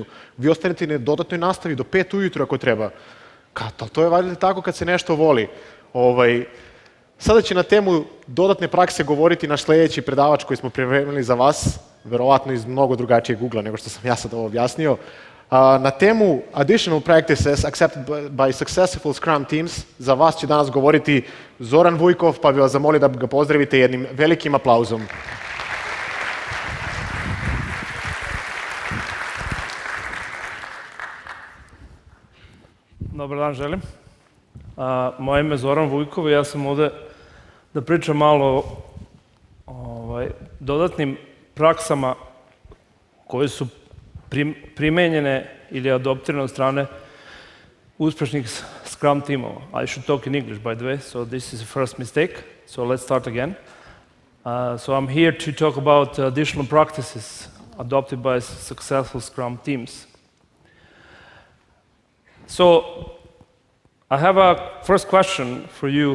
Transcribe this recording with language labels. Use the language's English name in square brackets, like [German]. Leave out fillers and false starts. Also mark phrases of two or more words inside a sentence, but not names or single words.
[Serbian] Vi ostanete na dodatnoj nastavi do 5 ujutru ako treba. To je valjda tako kad se nešto voli. Sada će na temu dodatne prakse govoriti naš sljedeći predavač koji smo pripremili za vas, verovatno iz mnogo drugačijeg ugla nego što sam ja sad ovo objasnio. Na temu [English] additional practices accepted by successful Scrum teams [Serbian] za vas će danas govoriti Zoran Vujkov, pa bih vas zamolio da ga pozdravite jednim velikim aplauzom. Dobar dan, želim. Moje ime je Zoran Vujkov i ja sam ovdje da pričam malo o dodatnim praksama koje su primenjene ili adoptirane od strane uspešnih Scrum timova. [English] I should talk in English, by the way, so this is the first mistake. So let's start again. So I'm here to talk about additional practices adopted by successful Scrum teams. So I have a first question for you.